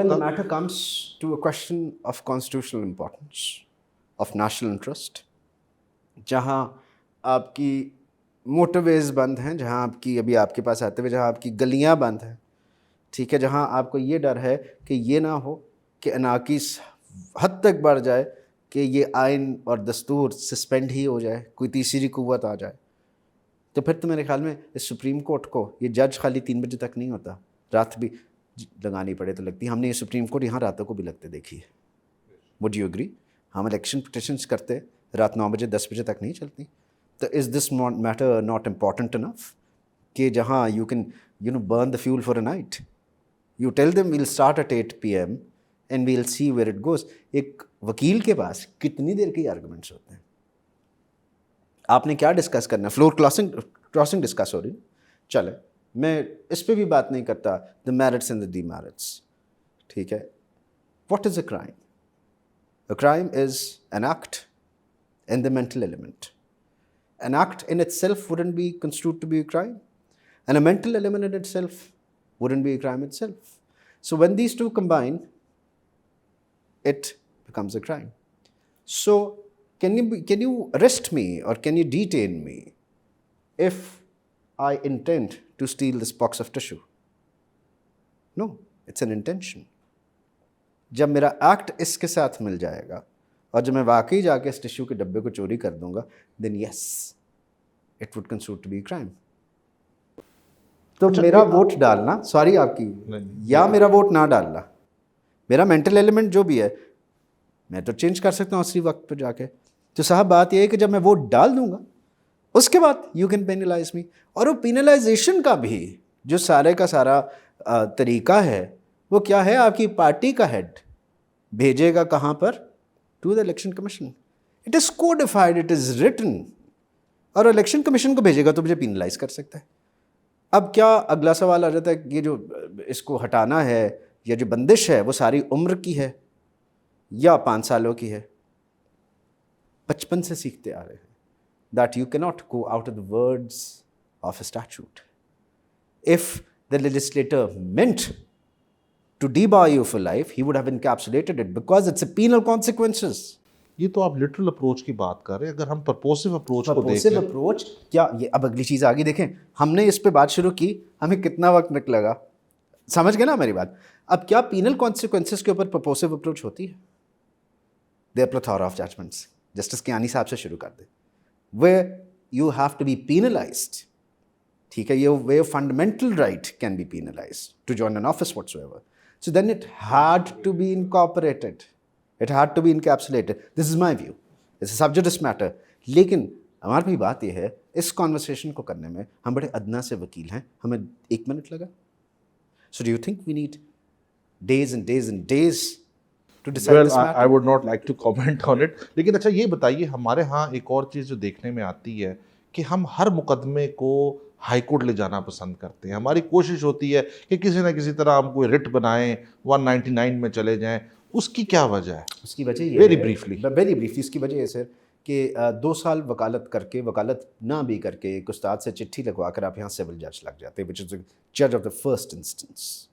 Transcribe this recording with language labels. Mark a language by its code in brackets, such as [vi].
[en] When the matter comes to a question of constitutional importance, of national interest, [ur] جہاں آپ کی motor ویز بند ہیں, جہاں آپ کی, ابھی آپ کے پاس آتے ہوئے جہاں آپ کی گلیاں بند ہیں, ٹھیک ہے, جہاں آپ کو یہ ڈر ہے کہ یہ نہ ہو کہ انارکی حد تک بڑھ جائے کہ یہ آئین اور دستور سسپینڈ ہی ہو جائے, کوئی تیسری قوت آ جائے, تو پھر تو میرے خیال میں اس سپریم کورٹ کو, یہ جج خالی 3 بجے تک نہیں ہوتا, رات بھی لگانی پڑے تو لگتی. ہم نے یہ سپریم کورٹ یہاں راتوں کو بھی لگتے دیکھی ہے. [en] Would you agree? [ur] ہم الیکشن پٹیشنس کرتے رات 9 بجے 10 بجے تک نہیں چلتی. [en] تو is this matter not important enough [ur] کہ جہاں [en] You can burn the fuel for a night, you tell them we'll start at 8 PM and we'll see where it goes. [ur] ایک وکیل کے پاس کتنی دیر کے آرگومنٹس ہوتے ہیں, آپ نے کیا ڈسکس کرنا ہے, فلور کراسنگ ڈسکس ہو رہی, چلے میں اس پہ بھی بات نہیں کرتا, [en] the merits and the demerits, [ur] ٹھیک ہے. [en] What is a crime? A crime is an act in the mental element. An act in itself wouldn't be construed to be a crime, and a mental element in itself wouldn't be a crime itself. So when these two combine, it becomes a crime. So can you arrest me or can you detain me if I intend to steal this box of tissue? No, it's an intention. [ur] جب میرا act اس کے ساتھ مل جائے گا اور جب میں واقعی جا کے اس ٹشو کے ڈبے کو چوری کر دوں گا, [en] then yes, it would consider to be a crime. [ur] تو میرا ووٹ ڈالنا, سوری آپ کی, یا میرا ووٹ نہ ڈالنا, میرا مینٹل ایلیمنٹ جو بھی ہے میں تو چینج کر سکتا ہوں اسی وقت پہ جا کے. تو صاحب بات یہ ہے کہ جب میں ووٹ ڈال دوں گا اس کے بعد [en] You can penalise me. [ur] اور وہ پینلائزیشن کا بھی جو سارے کا سارا طریقہ ہے وہ کیا ہے؟ آپ کی پارٹی کا ہیڈ بھیجے گا کہاں پر؟ [en] To the election commission. It is codified, it is written. [ur] اور الیکشن کمیشن کو بھیجے گا تو مجھے پینلائز کر سکتا ہے. اب کیا اگلا سوال آ جاتا ہے کہ یہ جو اس کو ہٹانا ہے یا جو بندش ہے وہ ساری عمر کی ہے یا 5 سالوں کی ہے؟ بچپن سے سیکھتے آ رہے ہیں [en] that you cannot go out of the words of a statute. If the legislator meant to debar you for life, he would have encapsulated it because it's a penal consequences. [ur] یہ تو آپ لٹرل اپروچ کی بات کر رہے ہیں. اگر ہم پرپوسو اپروچ کو دیکھیں, پرپوسو اپروچ کیا یہ اب اگلی چیز آگے دیکھیں. ہم نے اس پہ بات شروع کی, ہمیں کتنا وقت لگا, سمجھ گئے نا میری بات. اب کیا پینل کانسیکوینسز کے اوپر پرپوسو اپروچ ہوتی ہے؟ [en] There plethora of judgments. [ur] جسٹس کیانی صاحب سے شروع کر دیں, [en] where you have to be penalized. [ur] ٹھیک ہے, [en] your fundamental right can be penalized to join an office whatsoever. So then it had to be incorporated. It had to be encapsulated. This is my view. It's a sub judice matter. [ur] لیکن ہماری بھی بات یہ ہے, اس conversation کو کرنے میں ہم بڑے ادنا سے وکیل ہیں, ہمیں 1 منٹ لگا. [en] So do you think we need days and days and days to decide well, this matter? I would not like to comment on it. [ur] لیکن اچھا یہ بتائیے, ہمارے ہاں ایک اور چیز جو دیکھنے میں آتی ہے کہ ہم ہر مقدمے کو ہائی کورٹ لے جانا پسند کرتے ہیں. ہماری کوشش ہوتی ہے کہ کسی نہ کسی طرح ہم کوئی رٹ بنائیں, 199 میں چلے جائیں. اس کی کیا وجہ ہے؟ اس کی وجہ یہ [en] very [ur] ہے, [en] briefly [ur] ویری بریفلی اس کی وجہ ہے سر کہ 2 سال وکالت کر کے, وکالت نہ بھی کر کے, ایک استاد سے چٹھی لگوا کر آپ یہاں سول جج لگ جاتے ہیں, [en] وچ از جج of the first instance.